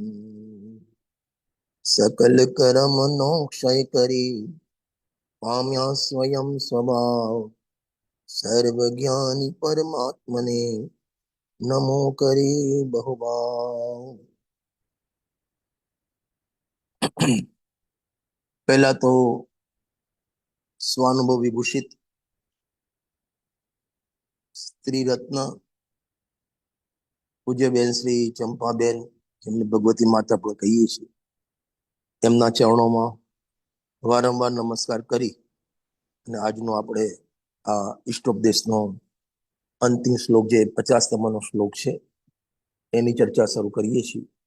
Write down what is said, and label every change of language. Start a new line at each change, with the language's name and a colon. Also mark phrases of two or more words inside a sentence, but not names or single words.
Gujarati: સકલ કર્મ નો ક્ષય કરી પામ્યા સ્વયં સ્વભાવ સર્વજ્ઞાની પરમાત્મને નમો કરે બહુભાવ। પહેલા તો સ્વાનુભવ વિભૂષિત સ્ત્રી રત્ન પૂજ્યબેન શ્રી ચંપાબેન જેમને ભગવતી માતા પણ કહીએ છીએ, તેમના ચરણોમાં વારંવાર નમસ્કાર કરી અને આજનો આપણે આ ઇષ્ટોપદેશનો અંતિમ શ્લોક જે 50તમનો શ્લોક છે એની ચર્ચા શરૂ કરીએ છીએ.